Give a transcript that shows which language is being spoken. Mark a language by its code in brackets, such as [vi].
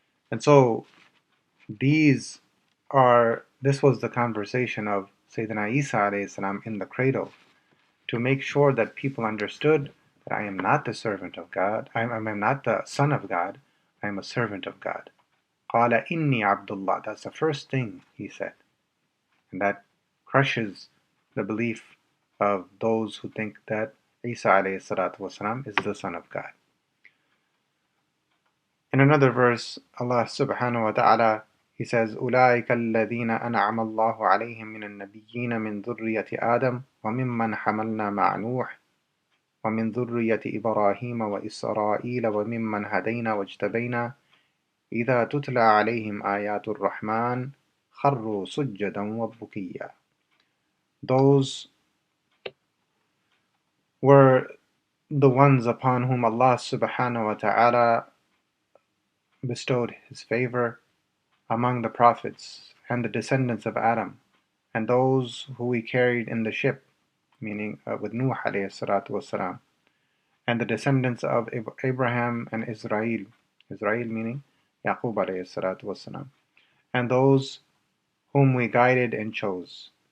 [en] And so this was the conversation of Sayyidina Isa alayhi salam in the cradle, to make sure that people understood that I am not the servant of God, I am not the son of God, I am a servant of God. قَالَ إِنِّي عَبْدُ اللَّهِ, that's the first thing he said. And that crushes the belief of those who think that Isa alayhi salatu wasalam is the son of God. In another verse, Allah subhanahu wa ta'ala, He says, [ar] أُولَٰئِكَ الَّذِينَ أَنْعَمَ اللَّهُ عَلَيْهِمْ مِنَ النَّبِيِّينَ مِنْ ذُرِّيَّةِ آدَمَ وَمِمَّنْ حَمَلْنَا مَعَ نُوحٍ وَمِنْ ذُرِّيَّةِ إِبْرَاهِيمَ وَإِسْرَائِيلَ وَمِمَّنْ هَدَيْنَا وَاجْتَبَيْنَا إذا تتلى عليهم آيات الرحمن خروا سجدا وبكيا. [en] Those were the ones upon whom Allah subhanahu wa ta'ala bestowed His favor among the prophets and the descendants of Adam, and those who we carried in the ship, meaning with Nuh alayhi salatu wasalam, and the descendants of Abraham and Israel, Israel meaning Yaqub alayhi salatu wasalam, and those whom we guided and chose.